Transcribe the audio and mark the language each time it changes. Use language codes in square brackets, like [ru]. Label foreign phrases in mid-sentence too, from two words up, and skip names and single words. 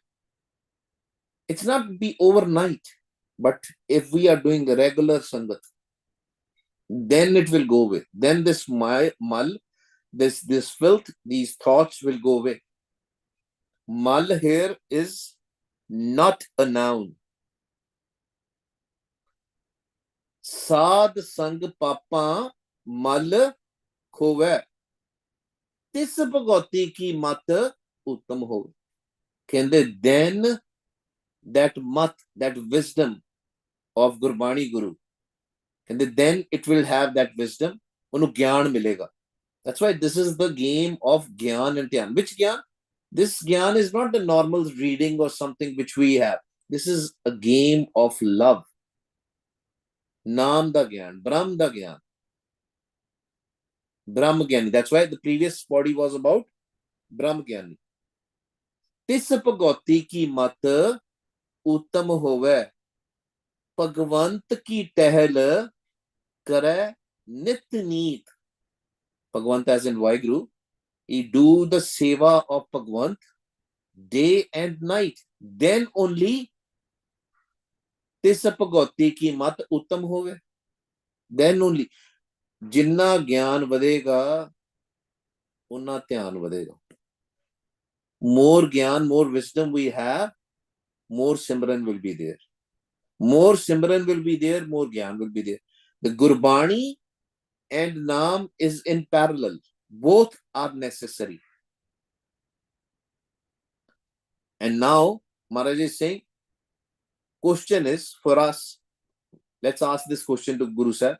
[en] It's not be overnight, but if we are doing regular sangat, then it will go away. Then this mal, this filth, these thoughts will go away. Mal here is not a noun. [pa] ਸਾਧ ਸੰਗ ਪਾਪਾ ਮਲ ਖੋਵੈ. ਤਿਸ ਭਗੌਤੀ ਕੀ ਮਤ ਉੱਤਮ ਹੋ. [en] Then that mat, that wisdom of Gurbani Guru, and then it will have that wisdom. [pa] ਉਨੂੰ ਗਿਆਨ ਮਿਲੇਗਾ. [en] That's why this is the game of gyan and dhyan. Which gyan? This gyan is not the normal reading or something which we have. This is a game of love. [pa] ਨਾਮ ਦਾ ਗਿਆਨ, ਬ੍ਰਹਮ ਦਾ ਗਿਆਨ. ਬ੍ਰਹਮ ਗਿਆਨੀ. [en] That's why the previous body was about [pa] ਬ੍ਰਹਮ ਗਿਆਨੀ. ਤਿਸ ਭਗੌਤੀ ਕੀ ਮਤ ਉੱਤਮ ਹੋਵੈ. ਭਗਵੰਤ ਕੀ ਟਹਲ ਕਰੈ ਨਿਤ ਨੀਤ. [en] Bhagwant as in Vaheguru. He do the seva of Bhagwant day and night. Then only [pa] ਤਿਸ ਭਗੌਤੀ ਕੀ ਮਤ ਉੱਤਮ ਹੋਵੈ. [en] Then only. [pa] ਜਿੰਨਾ ਗਿਆਨ ਵਧੇਗਾ, ਉੱਨਾ ਧਿਆਨ ਵਧੇਗਾ. [en] More gyan, more wisdom we have, more Simran will be there. More Simran will be there, more Gyan will be there. The Gurbani and Naam is in parallel. Both are necessary. And now, Maharaj is saying, question is for us, let's ask this question to Guru Sahib.